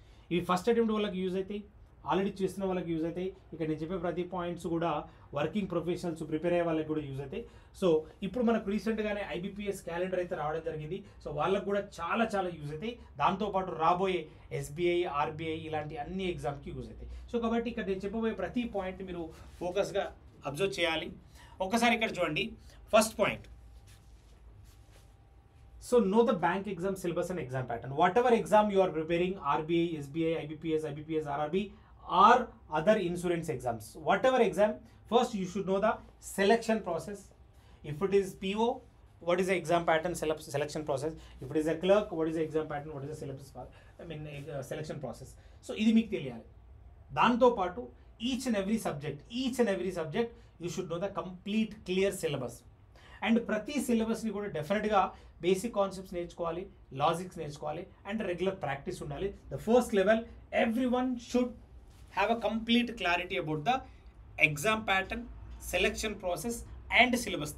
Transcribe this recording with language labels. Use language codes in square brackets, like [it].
[te] ఇవి first attempt వాళ్ళకి use అవుతాయి, ఆల్రెడీ చేస్తున్న వాళ్ళకి యూజ్ అవుతాయి. ఇక్కడ నేను చెప్పే ప్రతి పాయింట్స్ కూడా వర్కింగ్ ప్రొఫెషనల్స్ ప్రిపేర్ అయ్యే వాళ్ళకి కూడా యూజ్ అవుతాయి. సో ఇప్పుడు మనకు రీసెంట్గానే ఐబీపీఎస్ క్యాలెండర్ అయితే రావడం జరిగింది. సో వాళ్ళకు కూడా చాలా యూజ్ అవుతాయి. దాంతోపాటు రాబోయే ఎస్బీఐ, ఆర్బీఐ ఇలాంటి అన్ని ఎగ్జామ్కి యూజ్ అవుతాయి. సో కాబట్టి ఇక్కడ నేను చెప్పబోయే ప్రతి పాయింట్ మీరు ఫోకస్గా అబ్జర్వ్ చేయాలి. ఒకసారి ఇక్కడ చూడండి. [en] First point, so know the bank exam syllabus and exam pattern. Whatever exam you are preparing, RBI, SBI, IBPS, RRB or other insurance exams, whatever exam, first you should know the selection process. If it is PO, what is the exam pattern selection process? If it is a clerk, what is the exam pattern, what is the syllabus selection process? So [te] ఇది మీకు తెలియాలి. దాంతో పాటు [en] each and every subject you should know the complete clear syllabus. [te] And ప్రతి సిలబస్ని కూడా డెఫినెట్గా basic concepts నేర్చుకోవాలి, లాజిక్స్ నేర్చుకోవాలి అండ్ రెగ్యులర్ ప్రాక్టీస్ ఉండాలి. [en] The first level every one should have a complete clarity about the exam pattern, selection process and syllabus.